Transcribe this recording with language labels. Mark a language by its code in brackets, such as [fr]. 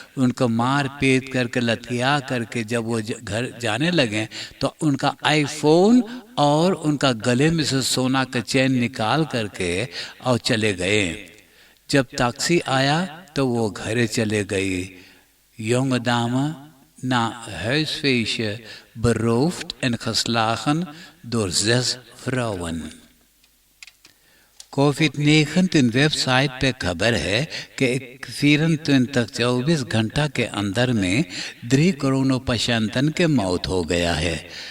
[hns] उनको मार पीट करके लतिया करके जब वो घर जाने लगे तो उनका आईफोन और उनका गले में से सोना का चेन निकाल करके और चले गए। जब टैक्सी आया तो वो घरे चले गई। [nl] jonge dame na huisfeestje beroofd en geslagen door 6 vrouwen। [hns] कोविड-19 वेबसाइट पे खबर है कि 24 घंटा के अंदर में 3 coronapatiënten के मौत हो गया है।